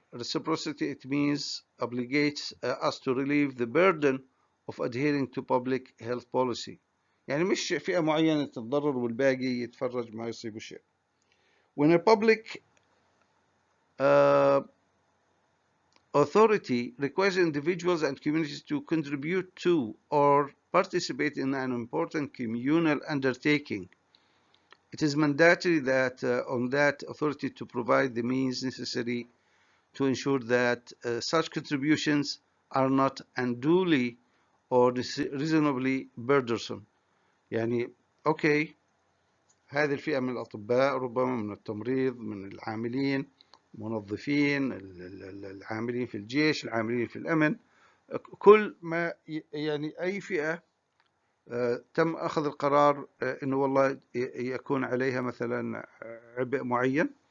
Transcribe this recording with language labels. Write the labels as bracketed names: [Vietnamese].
[English] Reciprocity, it means obligates us to relieve the burden of adhering to public health policy. [Arabic] يعني مش فئة معينة تتضرر والباقي يتفرج ما يصيبه شيء. [English] When a public authority requires individuals and communities to contribute to or participate in an important communal undertaking, it is mandatory that on that authority to provide the means necessary to ensure that such contributions are not unduly or reasonably burdensome. [Arabic] يعني أوكي، هذه الفئة من الأطباء، ربما من التمريض، من العاملين، منظفين، العاملين في الجيش، العاملين في الأمن، كل ما يعني أي فئة تم أخذ القرار أنه والله يكون عليها مثلا عبء معين،